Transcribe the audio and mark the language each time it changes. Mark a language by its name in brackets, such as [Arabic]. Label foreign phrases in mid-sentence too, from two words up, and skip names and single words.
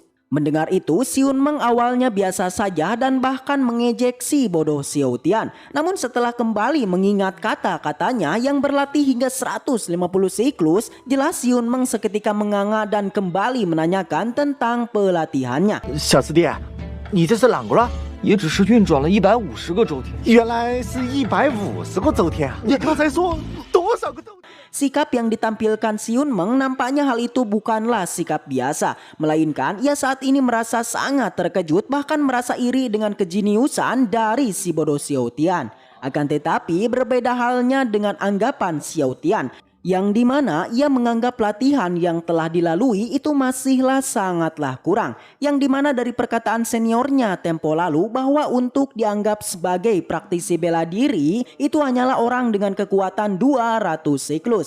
[Indonesian] Mendengar itu, Xiun Meng awalnya biasa saja dan bahkan mengejek si bodoh Xiao Tian. Namun setelah kembali mengingat kata-katanya yang berlatih hingga 150 siklus, jelas Xiun Meng seketika menganga dan kembali menanyakan tentang pelatihannya. [Chinese] 小师弟，你这是啷个了？也只是运转了150个周天，原来是150个周天啊！你刚才说多少个周天？ [Indonesian] Sikap yang ditampilkan Xiun Meng nampaknya hal itu bukanlah sikap biasa, melainkan ia saat ini merasa sangat terkejut, bahkan merasa iri dengan kejeniusan dari si bodoh Xiao Tian. Akan tetapi berbeda halnya dengan anggapan Xiao Tian, yang dimana ia menganggap latihan yang telah dilalui itu masihlah sangatlah kurang, yang dimana dari perkataan seniornya tempo lalu bahwa untuk dianggap sebagai praktisi bela diri itu hanyalah orang dengan kekuatan 200 siklus.